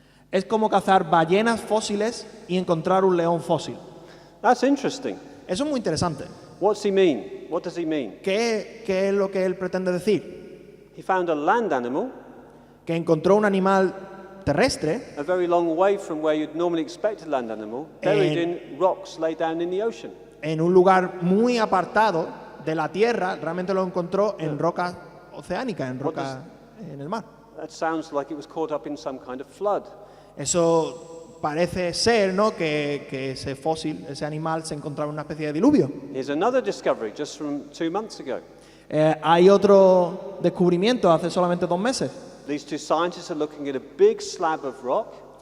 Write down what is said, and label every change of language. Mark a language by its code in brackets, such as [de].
[es] Es como cazar ballenas fósiles y encontrar un león fósil. [en] That's interesting. [es] Eso es muy interesante. [en] What's he mean? What does he mean? [es] ¿Qué es lo que él pretende decir? [en] He found a land animal [es] Que encontró un animal terrestre [en] a very long way from where you'd normally expect a land animal, buried in rocks laid down in the ocean. [es] en un lugar muy apartado de la tierra. Realmente lo encontró en rocas oceánicas, en rocas en el mar. [en] That sounds like it was caught up in some kind of flood. [es] Eso parece ser, ¿no?, que ese fósil, ese animal, se encontraba en una especie de diluvio. [en] Here's another discovery just from 2 months ago. [es] Hay otro descubrimiento hace solamente 2 meses. [en] These two scientists are looking at a big slab of rock